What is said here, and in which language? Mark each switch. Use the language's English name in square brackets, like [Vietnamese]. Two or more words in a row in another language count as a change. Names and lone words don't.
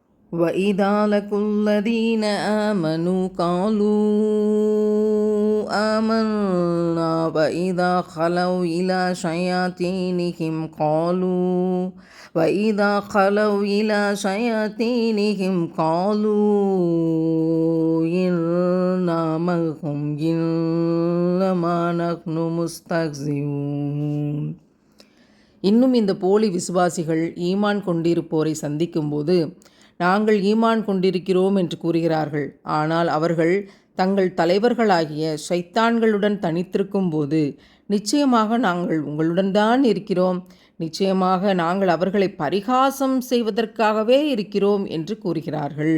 [Arabic] وَإِذَا لَقُوا الَّذِينَ آمَنُوا قَالُوا آمَنَّا وَإِذَا خَلَوْا إِلَى شَيَاطِينِهِمْ قَالُوا إِنَّا مَعَكُمْ إِنَّمَا نَحْنُ مُسْتَهْزِئُونَ. [Tamil] இன்னும் இந்த போலி விசுவாசிகள் ஈமான் கொண்டிருப்போரை சந்திக்கும்போது நாங்கள் ஈமான் கொண்டிருக்கிறோம் என்று கூறுகிறார்கள். ஆனால் அவர்கள் தங்கள் தலைவர்களாகிய ஷைத்தான்களுடன் தனித்திருக்கும் போது நிச்சயமாக நாங்கள் உங்களுடன் தான் இருக்கிறோம், நிச்சயமாக நாங்கள் அவர்களை பரிகாசம் செய்வதற்காகவே இருக்கிறோம் என்று கூறுகிறார்கள்.